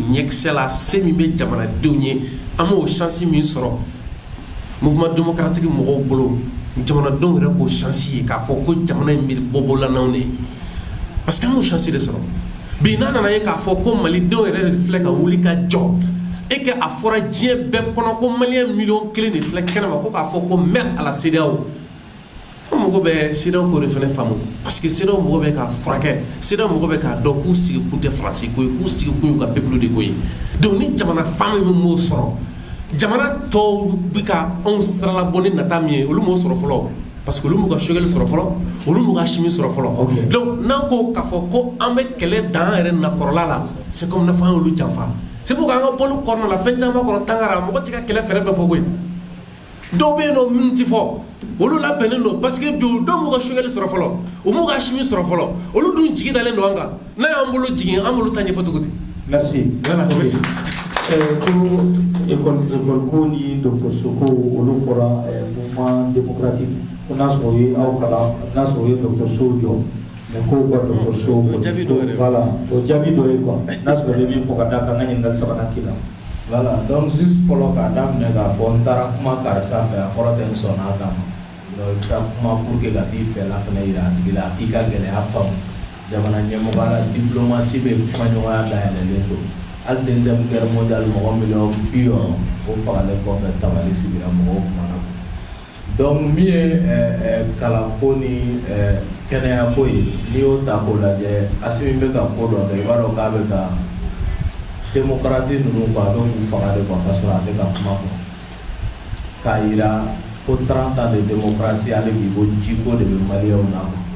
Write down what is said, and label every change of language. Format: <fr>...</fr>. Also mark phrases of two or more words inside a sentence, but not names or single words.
<bm>ɲɛkisɛ la se min bɛ jamanadenw ye an m'o chance min sɔrɔ</bm> <fr>mouvement démocratique</fr> <bm>mɔgɔw bolo jamanadenw yɛrɛ k'o chance ye k'a fɔ ko jamana in bɛ bɔbɔlanaw de ye</bm> <fr>parce que</fr> <bm>an m'o chance de sɔrɔ bi n'a nana ye k'a fɔ ko malidenw yɛrɛ de filɛ ka wuli ka jɔ</bm> <fr>et que</fr> <bm>a fɔra diɲɛ bɛɛ kɔnɔ ko maliyɛn miliyɔn 1 de filɛ kɛnɛma ko k'a fɔ ko</bm> <fr>merde à la CEDEAO</fr> <bm>an mago bɛ CEDEAO k'o de fana faamu</bm> <fr>parce que</fr> <bm>CEDEAO mago bɛ k'a furakɛ CEDEAO mago bɛ k'a dɔn k'u sigi kun tɛ Faransi ko ye k'u sigi kun y'u ka peuple de ko ye donc ni jamana fan min m'o sɔrɔ jamana tɔw bɛ ka anw siralabɔ ni nata min ye olu m'o sɔrɔ fɔlɔ</bm> <fr>parce que</fr> <bm>olu m'u ka Sogɛli sɔrɔ fɔlɔ olu m'u ka Asimi sɔrɔ fɔlɔ donc n'an ko k'a fɔ ko an bɛ kɛlɛ dan an yɛrɛ nakɔrɔla la</bm> <fr>c'est comme</fr> <bm>n'a fɔ an y'olu janfa</bm> <fr>c'est pour</fr> <bm>qu'an ka bɔlu kɔnɔna la fɛn caman kɔnɔ tangara mɔgɔ tɛ ka kɛlɛ fɛrɛ bɛɛ fɔ koyi dɔw bɛ yen nɔ minnu ti fɔ olu labɛnnen don</bm> <fr>parce que</fr> <bm>bi dɔw m'u ka Sogɛli sɔrɔ fɔlɔ u m'u ka Asimi sɔrɔ fɔlɔ olu dun jigi dalen don an kan n'a y'an bolo jigin an b'olu ta ɲɛfɔ cogo di.</bm> <fr>Merci. Voilà, merci.</fr> <bm>École ko ni dɔgɔtɔrɔso ko olu fɔra</bm> <fr>mouvement démocratique</fr> <bm>ko n'a sɔrɔ o ye aw kalan n'a sɔrɔ o ye dɔgɔtɔrɔsow jɔ mais ko ka dɔgɔtɔrɔso voilà o jaabi dɔ ye quoi n'a sɔrɔ i bɛ min fɔ ka d'a kan n ka ɲininkali sabanan k'i la.</bm> <fr>Voilà, donc juste</fr> <bm>fɔlɔ k'a daminɛ k'a fɔ n taara kuma karisa fɛ a kɔrɔ tɛ n sɔnna a ta ma donc i bɛ taa kuma</bm> <fr>pour que</fr> <bm>ka t'i fɛla fana yira a tigi la a k'i ka gɛlɛya faamu jamana ɲɛmɔgɔya la diplomasi bɛ kuma ɲɔgɔnya dayɛlɛlen to hali</bm> <fr>deuxième guerre mondiale</fr> <bm>mɔgɔ miliyɔn 60 o fagalen kɔfɛ tabali sigira mɔgɔw kumana donc min ye kalanko ni kɛnɛyako ye n'i y'o ta k'o lajɛ Asimi bɛ ka ko dɔ kɛ i b'a dɔn k'a bɛ ka démocrate ninnu ko a bɛ k'u faga de quoi</bm> <fr>parce que</fr> <bm>a tɛ ka kuma kɔ k'a yira ko</bm> <fr>30 ans de démocratie</fr> <bm>hali bi ko jiko de bɛ maliyɛnw na</bm>